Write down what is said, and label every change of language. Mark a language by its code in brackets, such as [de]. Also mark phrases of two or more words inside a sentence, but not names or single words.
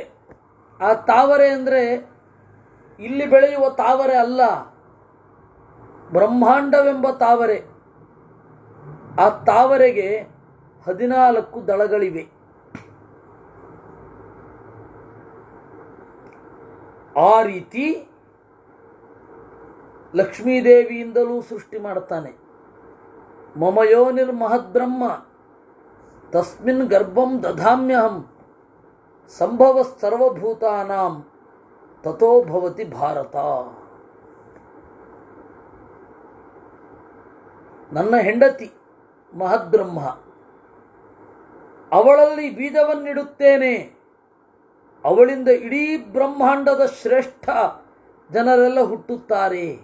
[kn] ಆ ತಾವರೆ ಅಂದರೆ ಇಲ್ಲಿ ಬೆಳೆಯುವ ತಾವರೆ ಅಲ್ಲ, ಬ್ರಹ್ಮಾಂಡವೆಂಬ ತಾವರೆ. ಆ ತಾವರೆಗೆ 14 ದಳಗಳಿವೆ. ಆ ರೀತಿ ಲಕ್ಷ್ಮೀದೇವಿಯಿಂದಲೂ ಸೃಷ್ಟಿ ಮಾಡ್ತಾನೆ. [sa] ಮಮ ಯೋನಿರ್ಮಹದ್ಬ್ರಹ್ಮ ತಸ್ಮಿನ್ ಗರ್ಭಂ ದಧಾಮ್ಯಹಂ ಸಂಭವ ಸರ್ವಭೂತಾನಾಂ ತಥೋ ಭವತಿ ಭಾರತ. [kn] ನನ್ನ ಹೆಂಡತಿ ಮಹದ್ಬ್ರಹ್ಮ, ಅವಳಲ್ಲಿ ಬೀಜವನ್ನಿಡುತ್ತೇನೆ. ಅವಳಿಂದ ಇಡೀ ಬ್ರಹ್ಮಾಂಡದ ಶ್ರೇಷ್ಠ ಜನರೆಲ್ಲ ಹುಟ್ಟುತ್ತಾರೆ.